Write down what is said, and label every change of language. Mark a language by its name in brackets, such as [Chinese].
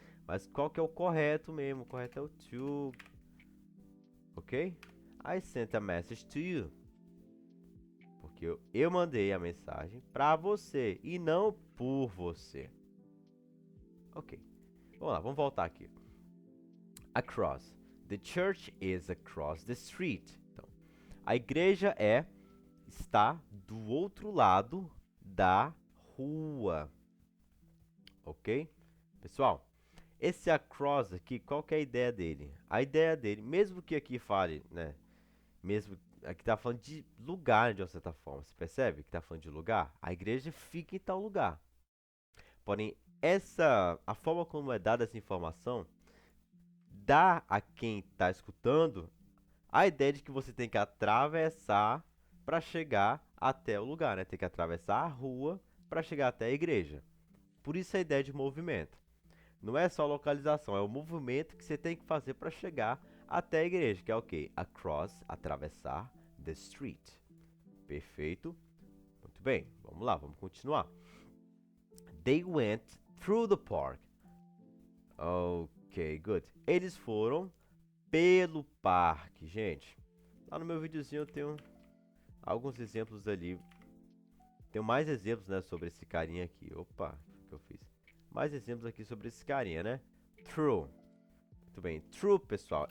[Portuguese] Mas qual que é o correto mesmo? O correto é o to. Ok? [English] I sent a message to you. [Portuguese] Porque eu mandei a mensagem para você e não por você. Ok. Vamos lá, vamos voltar aqui. Across. [English] The church is across the street. [Portuguese] Então, a igreja está do outro lado da rua. Ok? Pessoal, esse across aqui, qual que é a ideia dele? A ideia dele, mesmo que aqui fale, né? Mesmo aqui tá falando de lugar de uma certa forma. Você percebe que tá falando de lugar? A igreja fica em tal lugar. Porém, a forma como é dada essa informação dá a quem está escutando a ideia de que você tem que atravessar para chegar até o lugar, né? Tem que atravessar a rua para chegar até a igreja. Por isso a ideia de movimento. Não é só localização, é o movimento que você tem que fazer para chegar até a igreja, que é o quê? Across, atravessar the street. Perfeito? Muito bem, vamos lá, vamos continuar. [English] They went through the park. Ok, good. [Portuguese] Eles foram pelo parque, gente. Lá no meu videozinho eu tenho alguns exemplos ali. Tenho mais exemplos, né, sobre esse carinha aqui. Opa, o que eu fiz? Mais exemplos aqui sobre esse carinha, né? True. Muito bem. True, pessoal.